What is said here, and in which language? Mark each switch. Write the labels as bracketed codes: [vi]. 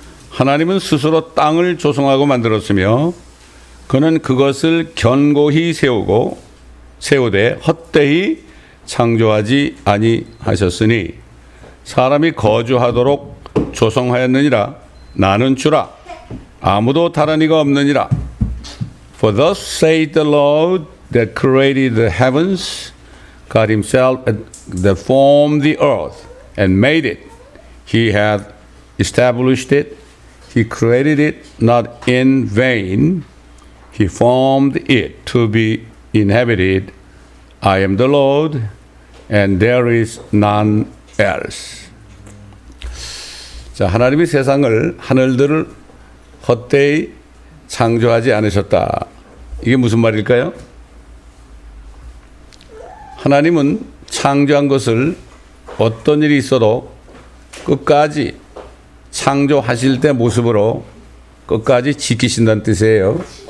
[ko] 하나님은 스스로 땅을 조성하고 만들었으며 그는 그것을 견고히 세우되 헛되이 창조하지 아니하셨으니 사람이 거주하도록 조성하였느니라. 나는 주라 아무도 다른 이가 없느니라. [en] For thus saith the Lord that created the heavens, God himself that formed the earth and made it. He hath established it. He created it not in vain. He formed it to be inhabited. I am the Lord, and there is none else. [ko] 자, 하나님이 세상을, 하늘들을 헛되이 창조하지 않으셨다. 이게 무슨 말일까요? 하나님은 창조한 것을 어떤 일이 있어도 끝까지 창조하실 때 모습으로 끝까지 지키신다는 뜻이에요.